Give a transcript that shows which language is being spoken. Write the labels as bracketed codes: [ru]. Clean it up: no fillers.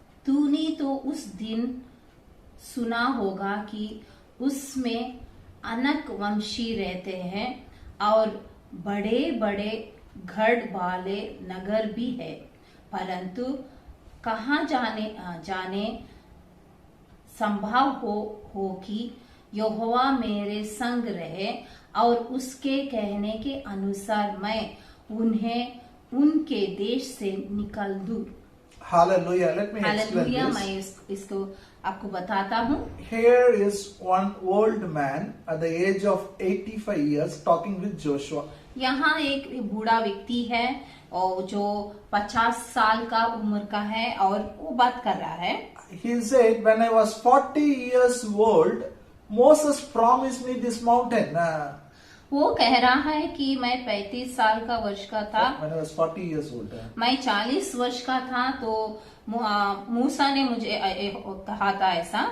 [hi] तूने तो उस दिन सुना होगा कि उसमें अनक वंशी रहते हैं और बड़े बड़े गढ़ वाले नगर भी है, परंतु कहाँ जाने संभव हो कि यहोवा मेरे संग रहे और उसके कहने के अनुसार मैं उन्हें उनके देश से निकाल दूं। [en] Hallelujah. Let me explain [hi] hallelujah. [en] this. [hi] मैं इसको आपको बताता हूँ। [en] Here is one old man at the age of 85 years talking with Joshua. [hi] यहाँ एक बूढ़ा व्यक्ति है और जो 50 साल का उम्र का है और वो बात कर रहा है। [en] He said, when I was 40 years old, Moses promised me this mountain. [hi] वो कह रहा है कि मैं 35 साल का वर्ष का था, [en] When I was 40 years old. [hi] मैं 40 वर्ष का था, तो मूसा ने मुझे कहा था ऐसा।